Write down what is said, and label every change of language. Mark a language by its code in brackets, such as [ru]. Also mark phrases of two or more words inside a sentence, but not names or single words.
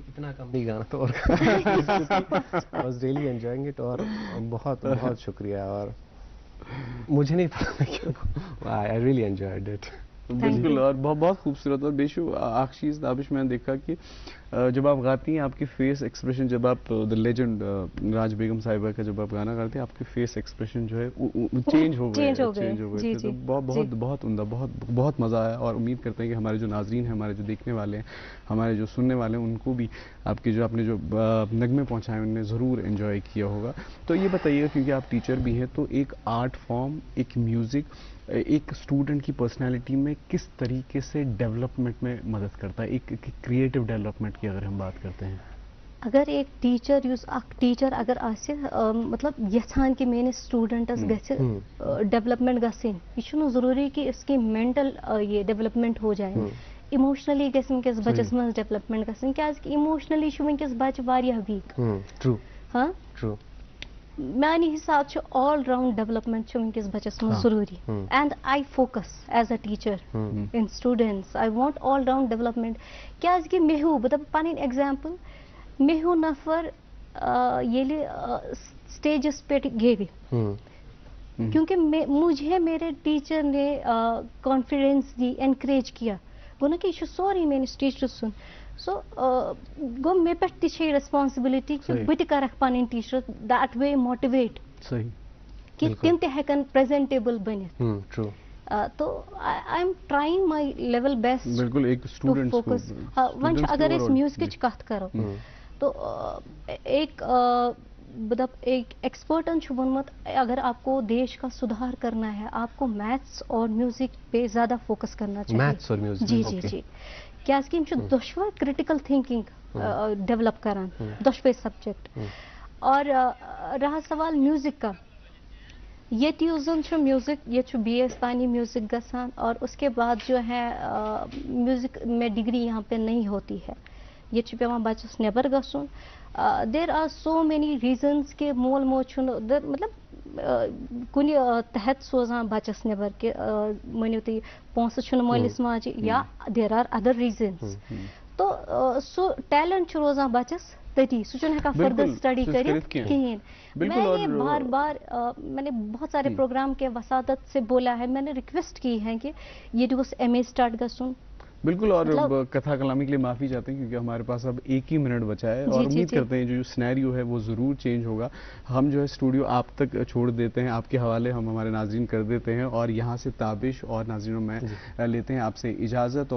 [ur] کم نہیں گانا تو اور [en] was really enjoying it. [ur] اور بہت بہت شکریہ. اور مجھے نہیں پتا کیوں [en] I really enjoyed it. [ur] بالکل. اور بہت خوبصورت. اور بے شک آخر چیز تابش میں نے دیکھا کہ جب آپ گاتی ہیں آپ کی [en] face expression, [ur] جب آپ [en] the legend [ur] راج بیگم صاحبہ کا جب آپ گانا گاتے ہیں آپ کی [en] face expression [ur] جو ہے چینج ہو گئے تھے. تو بہت بہت عمدہ, بہت مزہ آیا. اور امید کرتے ہیں کہ ہمارے جو ناظرین ہیں, ہمارے جو دیکھنے والے ہیں, ہمارے جو سننے والے ہیں, ان کو بھی آپ کے جو آپ نے جو نغمے پہنچائے ان نے ضرور انجوائے کیا ہوگا. تو یہ بتائیے گا کیونکہ آپ ٹیچر بھی ہیں, تو ایک [en] art form, [ur] ایک میوزک ایک اسٹوڈنٹ کی پرسنالٹی میں کس طریقے سے ڈیولپمنٹ میں مدد کرتا ہے, ایک [en] creative development [ur] کی اگر ہم بات کرتے ہیں؟ [ks] اگر ایک ٹیچر ٹیچر اگر آسہِ مطلب یژھان کہ میٲنِس سٹوڈنٹس گژھِ ڈیولپمنٹ گژھٕنۍ, یہ چھُنہٕ ضروٗری [ur] کہ اس کی مینٹل یہ ڈیولپمنٹ ہو جائے, [ks] ایموشنلی گژھِ ونکس بچس منٛز ڈیولپمنٹ گژھٕنۍ, کیازِ کہ ایموشنلی چھُ ونکس بچہ واریاہ ویک. ہاں میانہِ حساب چھُ [en] all round development [ks] چھُ ونکس بچس منٛز ضروٗری. [en] and I focus as a teacher in students, I want all round development. [ks] کیازِ کہ مےٚ ہیوٗ بہٕ دپہٕ پنٕنۍ ایگزامپل, مےٚ ہیوٗ نفر ییٚلہِ سٹیجس پٮ۪ٹھ گیوِ, [ur] کیونکہ مجھے میرے ٹیچر نے کانفیڈینس دی, انکریج کیا. [ks] گوٚو نہ کہ یہ چھُ سورُے میٲنِس ٹیچرٕ سُنٛد. سو گوٚو مےٚ پٮ۪ٹھ تہِ چھِ ریسپانسبلٹی کہ بہٕ تہِ کرکھ پنٕنۍ ٹیچر [en] that way [ks] ماٹِویٹ کہ تِم تہِ ہیٚکن پریزنٹیبل بٔنِتھ. [en] تو I am trying my level best to focus. [ks] وۄنۍ چھُ اگر أسۍ میوٗزکٕچ کتھ کرو تو ایک بہٕ دپ ایک ایکسپرٹن چھُ ووٚنمُت [ur] اگر آپ کو دیش کا سدھار کرنا ہے آپ کو میتھس اور میوزک پہ زیادہ فوکس کرنا چاہیے. میتھس اور میوزک, جی جی جی, [ks] کیازِ کہ یِم چھِ دۄشوے [en] critical thinking [ks] ڈیولپ کران, دۄشوے سبجیکٹ. [ur] اور رہا سوال میوزک کا, [ks] ییٚتہِ یُس زن چھُ میوزک, ییٚتہِ چھُ بی ایس تانی میوزک گژھان [ur] اور اس کے بعد جو ہے میوزک میں ڈگری یہاں پہ نہیں ہوتی ہے, [ks] یہ چھُ پیوان بچس نیبر گژھُن. [en] there are so many reasons [ks] کہ مول موج چھُنہٕ مطلب کُنہِ تحت سوزان بچس نیبر کہ مٲنِو تُہۍ پونٛسہٕ چھُنہٕ مٲلِس ماجہِ, یا [en] there are other reasons. [ks] تو سُہ ٹیلنٹ چھُ روزان بچس تٔتی, سُہ چھُنہٕ ہٮ۪کان [en] further study [ks] کٔرِتھ کہیٖنۍ. [ur] میں نے بار بار میں نے بہت سارے پروگرام کے وسادت سے بولا ہے, میں نے ریکویسٹ کی ہے کہ یہ گوٚژھ ایم اے سٹارٹ گژھُن. بالکل. اور کتھا کلامی کے لیے معافی چاہتے ہیں کیونکہ ہمارے پاس اب 1 ہی منٹ بچا ہے, اور امید کرتے ہیں جو سینیریو ہے وہ ضرور چینج ہوگا. ہم جو ہے اسٹوڈیو آپ تک چھوڑ دیتے ہیں, آپ کے حوالے ہم ہمارے ناظرین کر دیتے ہیں, اور یہاں سے تابش اور ناظرینوں میں لیتے ہیں آپ سے اجازت.